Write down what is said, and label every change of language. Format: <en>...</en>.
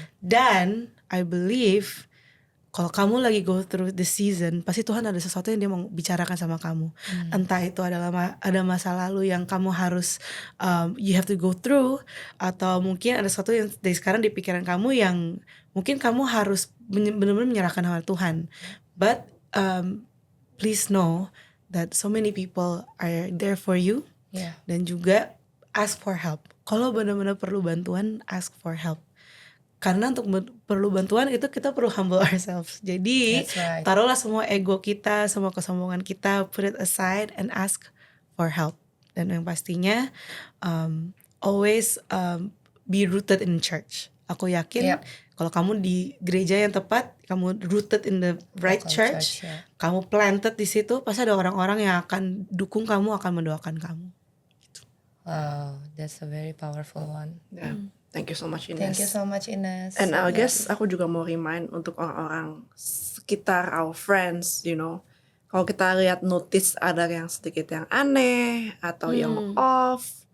<id>Dan I believe kalau kamu lagi</id> <en>go through this season,</en> <id>pasti Tuhan ada sesuatu yang dia mau bicarakan sama kamu. Entah itu adalah ada masa lalu yang kamu harus</id> <en>you have to go through,</en> <id>atau mungkin ada sesuatu yang dari sekarang di pikiran kamu yang mungkin kamu harus benar-benar menyerahkan sama Tuhan.</id> <en>But please know that so many people are there for you. Yeah.</en> <id>Dan juga</id> <en>ask for help.</en> <id>Kalau benar-benar perlu bantuan, ask for help. Karena untuk perlu bantuan itu kita perlu</id> <en>humble ourselves.</en> <id>Jadi</id> <en>That's right.</en> <id>taruhlah semua ego kita, semua kesombongan kita,</id> <en>put it aside and ask for help.</en> <id>Dan yang pastinya</id> <en>always be rooted in church.</en> <id>Aku yakin</id> <en>Yep.</en> <id>kalau kamu di gereja yang tepat, kamu</id> <en>rooted in the right Local church,</en> <id>ya. kamu planted di situ, pasti ada orang-orang yang akan dukung kamu, akan mendoakan kamu.</id> <en>Wow, that's a very powerful one. Yeah. Thank you so much, Ines. Thank you so much, Ines. And I Yeah.</en> <id>guess aku juga mau remind untuk orang-orang sekitar,</id> <en>our friends, you know,</en> <id>kalau kita lihat notice ada yang sedikit yang aneh atau yang off,</id>